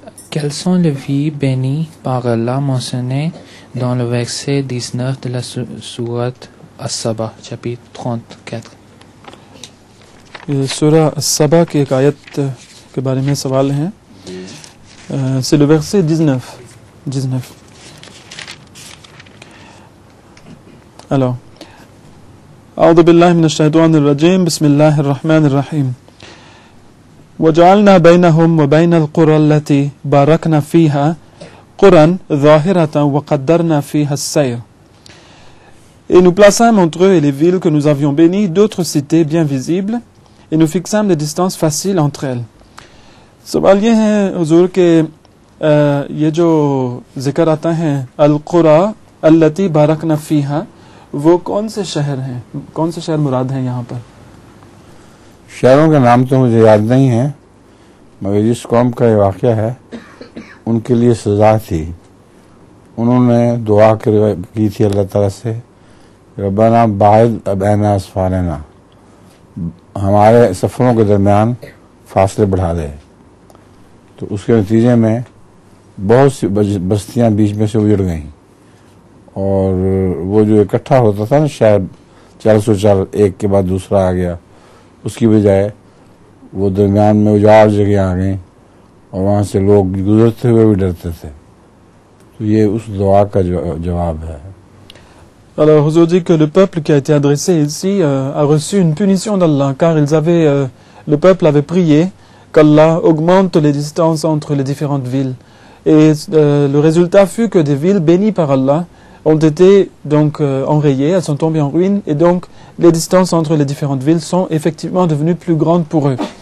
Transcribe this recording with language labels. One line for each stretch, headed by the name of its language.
French: Quelles sont les vies bénies par Allah mentionnées dans le verset 19 de la sourate As-Saba, chapitre 34?
Hindi: Surah As-Saba की एक आयत के बारे में सवाल है,
French: c'est le verset 19.
Arabic: Alors, أعوذ بالله من الشيطان الرجيم بسم الله الرحمن الرحيم وجعلنا بينهم وبين القرى التي باركنا فيها قرى ظاهرة وقدرنا فيها السير.
French: Et nous plaçâmes entre eux et les villes que nous avions bénies d'autres cités bien visibles, et nous fixâmes des distances faciles entre elles.
Hindi: सवाल ये है हुजूर के ये जो जिक्र आता है
Arabic: अल-कुरा अल्लती बारकना फीहा,
Hindi: वो कौन से शहर हैं, कौन से शहर मुराद हैं यहाँ पर? शहरों के नाम तो मुझे याद नहीं है, मगर जिस कौम का ये वाक़या है उनके लिए सज़ा थी। उन्होंने दुआ की थी अल्लाह ताला से,
Arabic: रब्बाना बाइद बैना अस्फारना,
Hindi: हमारे सफ़रों के दरमियान फासले बढ़ा दे। तो उसके नतीजे में बहुत सी बस्तियां बीच में से उजड़ गईं, और वो जो इकट्ठा होता था ना शायद 404 एक के बाद दूसरा आ गया, उसकी बजाय वो दरमियान में उजाड़ जगह आ गई और वहाँ से लोग गुजरते हुए भी डरते थे। तो ये उस दुआ का जवाब है।
French: Alors, Huzour dit que le peuple qui a été adressé ici a reçu une punition d'Allah, car le peuple avait prié qu'Allah augmente les distances entre les différentes villes. Et le résultat fut que des villes bénies par Allah ont été donc enrayées, elles sont tombées en ruine, et donc les distances entre les différentes villes sont effectivement devenues plus grandes pour eux.